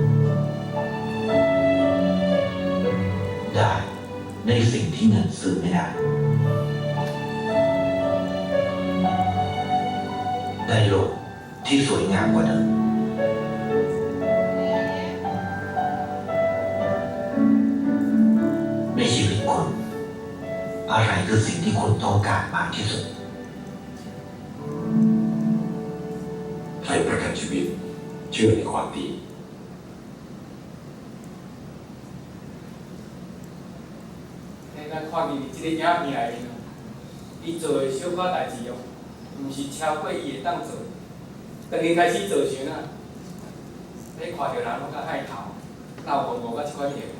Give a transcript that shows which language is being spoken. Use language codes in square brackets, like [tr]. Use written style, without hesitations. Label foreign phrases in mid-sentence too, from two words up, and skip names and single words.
[th] ได้ในสิ่งที่เงินซื้อไม่ได้ ได้โลกที่สวยงามกว่าเดิม ในชีวิตคุณ อะไรคือสิ่งที่คุณต้องการมากที่สุด ให้ประกันชีวิตเชื่อในความดี [nan] 咱看见即个影片内面，伊做的小可代志哦，毋是超过伊会当做。当伊开始做时啊，你看到人拢甲害头，闹戆戆甲即款样的。